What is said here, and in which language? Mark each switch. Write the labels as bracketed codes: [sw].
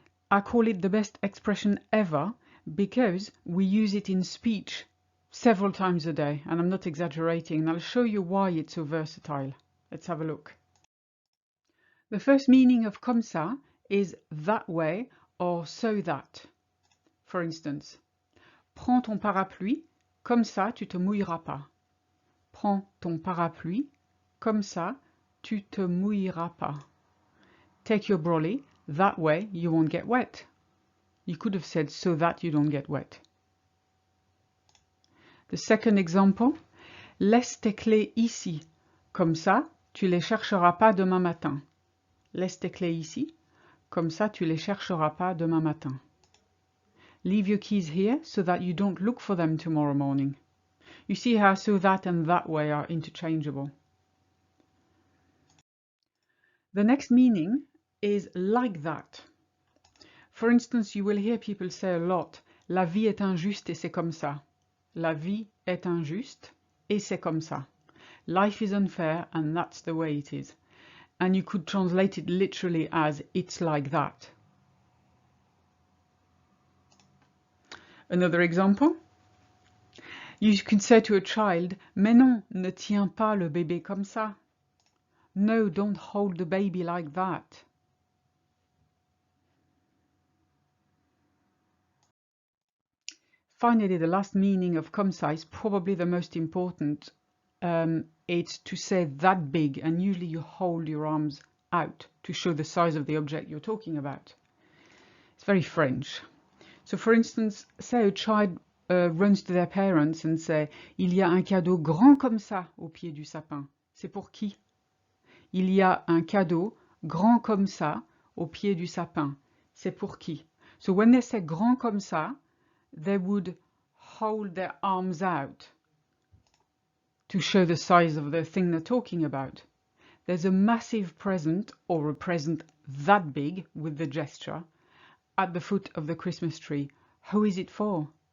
[en] I call it the best expression ever because we use it in speech several times a day, and I'm not exaggerating, and I'll show you why it's so versatile. Let's have a look. The first meaning of comme ça is that way or so that. [fr] For instance, prends ton parapluie, comme ça tu te mouilleras pas. Prends ton parapluie, comme ça tu te mouilleras pas. [en] Take your brolly, that way you won't get wet. You could have said so that you don't get wet. The second example, [fr] laisse tes clés ici, comme ça tu les chercheras pas demain matin. Laisse tes clés ici, comme ça tu les chercheras pas demain matin. [en] Leave your keys here so that you don't look for them tomorrow morning. You see how so that and that way are interchangeable. The next meaning is like that. For instance, you will hear people say a lot, [fr] la vie est injuste et c'est comme ça. La vie est injuste et c'est comme ça. [en] Life is unfair and that's the way it is. And you could translate it literally as it's like that. Another example. You can say to a child, [fr] mais non, ne tiens pas le bébé comme ça. [en] No, don't hold the baby like that. Finally, the last meaning of comme ça is probably the most important. It's to say that big, and usually you hold your arms out to show the size of the object you're talking about. It's very French. So for instance, say a child runs to their parents and say, [fr] il y a un cadeau grand comme ça au pied du sapin. C'est pour qui? Il y a un cadeau grand comme ça au pied du sapin. C'est pour qui? [en] So when they say grand comme ça, they would hold their arms out to show the size of the thing they're talking about. There's a massive present, or a present that big with the gesture, at the foot of the Christmas tree. Who is it for?